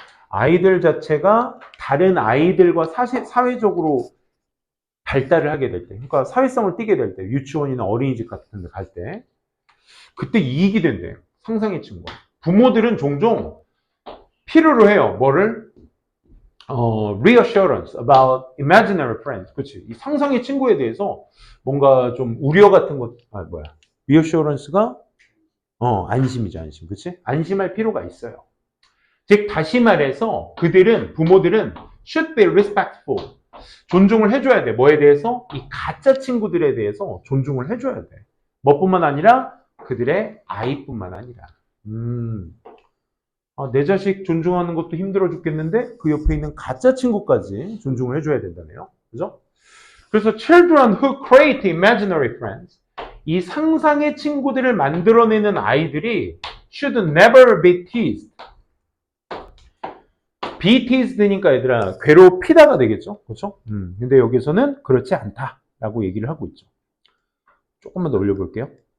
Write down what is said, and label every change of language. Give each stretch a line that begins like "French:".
Korean: 아이들 자체가 다른 아이들과 사회적으로 발달을 하게 될 때, 그러니까 사회성을 띠게 될 때, 유치원이나 어린이집 같은 데 갈 때, 그때 이익이 된대요. 상상의 친구. 부모들은 종종 필요로 해요. 뭐를?
English: reassurance about imaginary friends.
Korean: 그치? 이 상상의 친구에 대해서 뭔가 좀 우려 같은 것, reassurance가 안심이죠, 안심. 그치? 안심할 필요가 있어요. 즉, 다시 말해서 부모들은
English: should be respectful.
Korean: 존중을 해줘야 돼. 뭐에 대해서? 이 가짜 친구들에 대해서 존중을 해줘야 돼. 뭐뿐만 아니라 그들의 아이뿐만 아니라. 내 자식 존중하는 것도 힘들어 죽겠는데 그 옆에 있는 가짜 친구까지 존중을 해줘야 된다네요. 그죠? 그래서
English: children who create imaginary friends,
Korean: 이 상상의 친구들을 만들어내는 아이들이
English: should never be teased.
Korean: be teased니까 얘들아 괴롭히다가 되겠죠. 그렇죠? 근데 여기서는 그렇지 않다라고 얘기를 하고 있죠. 조금만 더 올려볼게요.